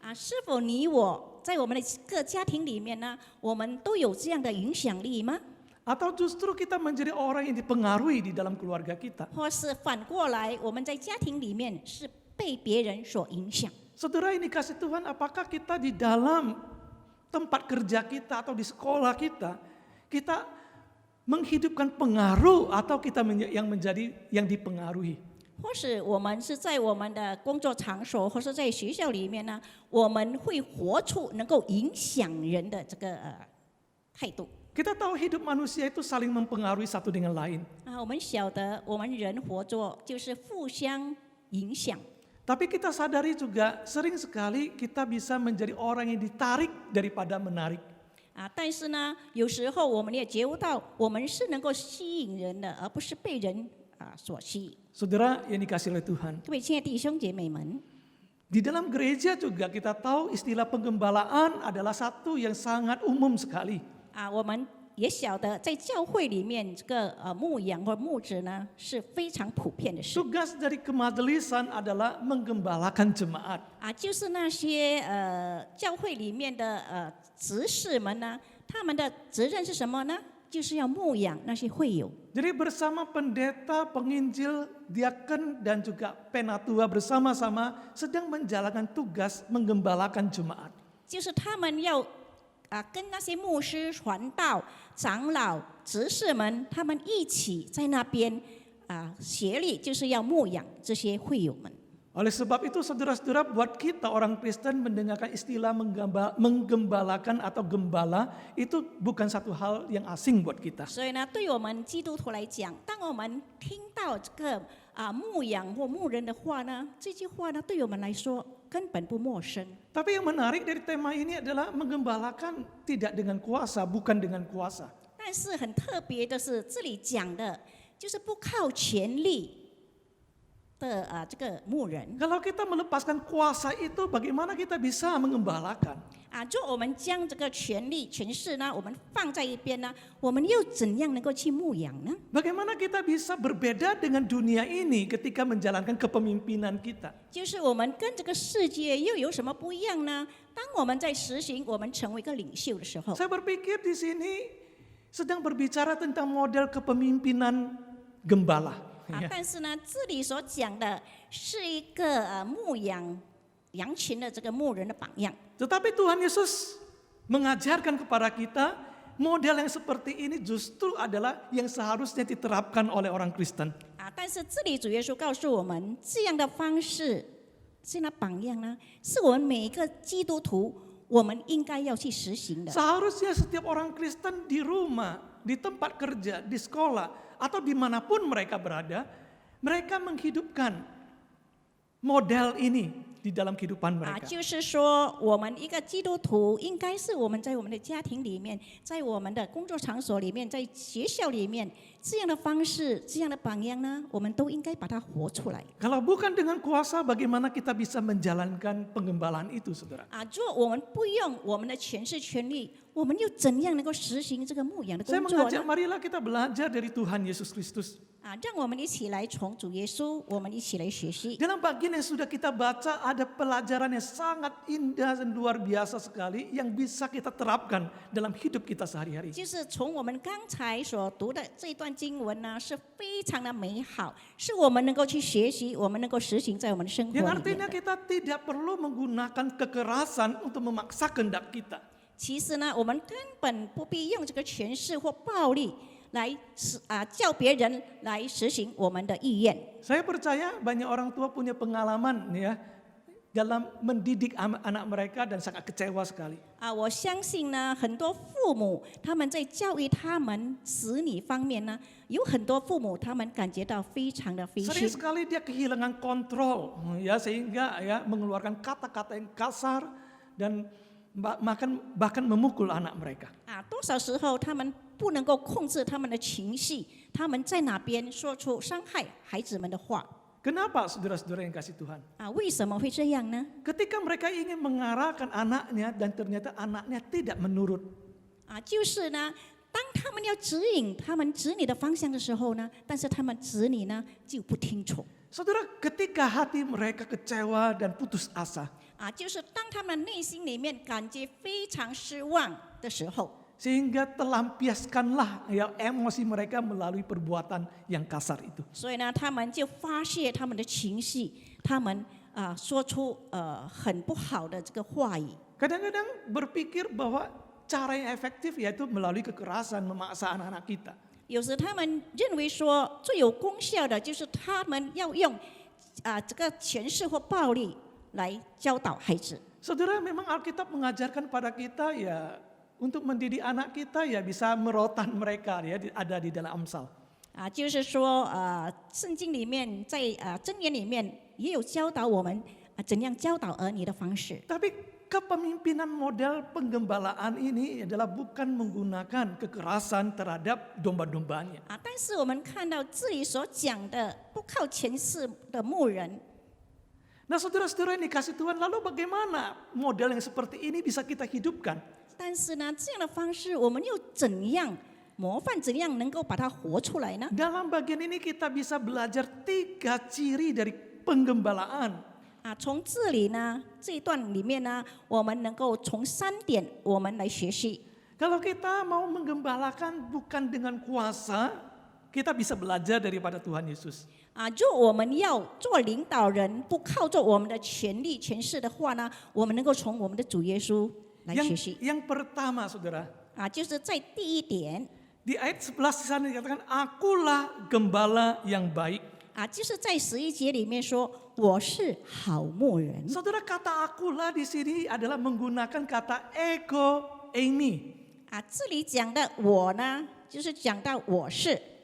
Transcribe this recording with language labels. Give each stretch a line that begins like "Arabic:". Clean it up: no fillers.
Chinese: 是否你我在我们的各家庭里面呢，我们都有这样的影响力吗？
Indonesian: Atau justru kita menjadi orang yang dipengaruhi di dalam keluarga kita?
Chinese: 或是反过来，我们在家庭里面是被别人所影响？
Indonesian: Saudara yang dikasih Tuhan, apakah kita di dalam tempat kerja kita atau di sekolah kita, kita menghidupkan pengaruh atau kita yang menjadi yang dipengaruhi.
Chinese: 或是我们是在我们的工作场所，或是在学校里面呢，我们会活出能够影响人的这个态度。
Indonesian: Kita tahu hidup manusia itu saling mempengaruhi satu dengan lain.
Chinese: 我们晓得我们人活着就是互相影响。
Indonesian: Tapi kita sadari juga sering sekali kita bisa menjadi orang yang ditarik daripada menarik.
Chinese: 但是呢，有时候我们也觉悟到，我们是能够吸引人的，而不是被人所吸引。
Indonesian: Saudara yang dikasih oleh Tuhan.
Chinese: 各位亲爱的弟兄姐妹们，
Indonesian: Di dalam gereja juga kita tahu istilah penggembalaan adalah satu yang sangat umum sekali.
Chinese: 我们也晓得，在教会里面，这个牧养或牧者呢是非常普遍的事。
Indonesian: Tugas dari kemajelisan adalah menggembalakan jemaat.
Chinese: 就是那些教会里面的执事们呢，他们的责任是什么呢？就是要牧养那些会友。
Indonesian: Jadi bersama pendeta, penginjil, diaken dan juga penatua bersama-sama sedang menjalankan tugas menggembalakan jemaat.
Chinese: 就是他们要跟那些牧师、传道、长老、执事们，他们一起在那边协力，就是要牧养这些会友们。
Indonesian: Oleh sebab itu saudara-saudara, buat kita orang Kristen mendengarkan istilah menggembalakan atau gembala itu bukan satu hal yang asing buat kita.
Chinese: 所以呢，对我们基督徒来讲，当我们听到这个牧养或牧人的话呢，这句话呢，对我们来说根本不陌生。
Indonesian: Tapi yang menarik dari tema ini adalah menggembalakan tidak dengan kuasa, bukan dengan kuasa.
Chinese: 但是很特别的是，这里讲的就是不靠权力的这个牧人。
Indonesian: Kalau kita melepaskan kuasa itu, bagaimana kita bisa mengembalakan?
Chinese: 就我们将这个权力、权势呢，我们放在一边呢，我们又怎样能够去牧养呢？
Indonesian: Bagaimana kita bisa berbeda dengan dunia ini ketika menjalankan kepemimpinan kita?
Chinese: 就是我们跟这个世界又有什么不一样呢？当我们在实行我们成为一个领袖的时候，
Indonesian: Saya berpikir di sini sedang berbicara tentang model kepemimpinan gembala.
Chinese: 但是呢，这里所讲的是一个牧养羊群的这个牧人的榜样。
Indonesian: Tetapi Tuhan Yesus mengajarkan kepada kita model yang seperti ini justru adalah yang seharusnya diterapkan oleh orang Kristen.
Chinese: 但是这里主耶稣告诉我们，这样的方式、这样的榜样呢，是我们每一个基督徒我们应该要去实行的。
Indonesian: Seharusnya setiap orang Kristen di rumah, di tempat kerja, di sekolah, atau dimanapun mereka berada, mereka menghidupkan model ini di dalam kehidupan mereka.
Chinese: 就是说，我们一个基督徒，应该是我们在我们的家庭里面，在我们的工作场所里面，在学校里面，这样的方式、这样的榜样呢，我们都应该把它活出来。
Indonesian: Kalau bukan dengan kuasa, bagaimana kita bisa menjalankan penggembalaan itu, saudara?
Chinese: 如果我们不用我们的权势、权力，我们又怎样能够实行这个牧养的
Indonesian: Saya
Chinese: 工作
Indonesian: mengajak
Chinese: 呢？
Indonesian: marilah kita belajar dari Tuhan Yesus Kristus.
Chinese: 让我们一起来从主耶稣，我们一起来学习。
Indonesian: Dalam bagian yang sudah kita baca ada pelajaran yang sangat indah dan luar biasa sekali yang bisa kita terapkan dalam hidup kita sehari-hari.
Chinese: 就是从我们刚才所读的这一段经文呢，是非常的美好，是我们能够去学习，我们能够实行在我们的生活
Indonesian: Yang
Chinese: 里面
Indonesian: artinya kita tidak perlu menggunakan kekerasan untuk memaksa kehendak kita.
Chinese: 其实呢，我们根本不必用这个权势或暴力来叫别人来实行我们的意愿。
Indonesian: Saya percaya banyak orang tua punya pengalaman ya dalam mendidik anak mereka dan sangat kecewa sekali.
Chinese: 我相信呢，很多父母他们在教育他们子女方面呢，有很多父母他们感觉到非常的灰
Indonesian: Sering sekali dia kehilangan kontrol ya sehingga ya mengeluarkan kata-kata yang kasar dan bahkan memukul anak mereka.
Chinese: 多少时候他们不能够控制他们的情绪，他们在哪边说出伤害孩子们的话。
Indonesian: Kenapa saudara-saudara yang kasih Tuhan?
Chinese: 为什么会这样呢？
Indonesian: Ketika mereka ingin mengarahkan anaknya dan ternyata anaknya tidak menurut.
Chinese: 就是呢，当他们要指引他们子女的方向的时候呢，但是他们子女呢就不听从。
Indonesian: Saudara, ketika hati mereka kecewa dan putus asa.
Chinese: 就是当他们内心里面感觉非常失望的时候。
Indonesian: Sehingga telampiaskanlah ya emosi mereka melalui perbuatan yang kasar itu.
Chinese: 所以呢，他们就发泄他们的情绪，他们说出很不好的这个话语。
Indonesian: Kadang-kadang berpikir bahwa cara yang efektif yaitu melalui kekerasan, memaksa anak-anak kita.
Chinese: 有时他们认为说最有功效的就是他们要用这个权势或暴力来教导孩子。
Indonesian: Saudara, memang Alkitab mengajarkan pada kita ya untuk mendidik anak kita ya bisa merotan mereka ya ada di dalam Amsal.
Chinese: 就是说圣经里面在箴言里面也有教导我们怎样教导儿女的方式。
Indonesian: Tapi kepemimpinan model penggembalaan ini adalah bukan menggunakan kekerasan terhadap domba-dombanya.
Chinese: 但是我们看到这里所讲的不靠权势的牧人。
Indonesian: Nah saudara-saudara yang dikasih Tuhan, lalu bagaimana model yang seperti ini bisa kita hidupkan?
Chinese: 但是呢，这样的方式我们又怎样模范，怎样能够把它活出来呢？
Indonesian: Dalam bagian ini kita bisa belajar 3 ciri dari penggembalaan.
Chinese: 从这里呢，这一段里面呢，我们能够从3点我们来学习。
Indonesian: Kalau kita mau menggembalakan bukan dengan kuasa, kita bisa belajar daripada Tuhan Yesus.
Chinese: 就我们要做领导人，不靠着我们的权力、权势的话呢，我们能够从我们的主耶稣来学习。
Indonesian: Yang pertama saudara,
Chinese: 就是在第一点，
Indonesian: di ayat 11 di sana dikatakan, akulah gembala yang baik.
Chinese: 就是在11节里面说，我是好牧人。
Indonesian: Saudara, kata akulah di sini adalah menggunakan kata ego eimi.
Chinese: 这里讲的我呢，就是讲到我是。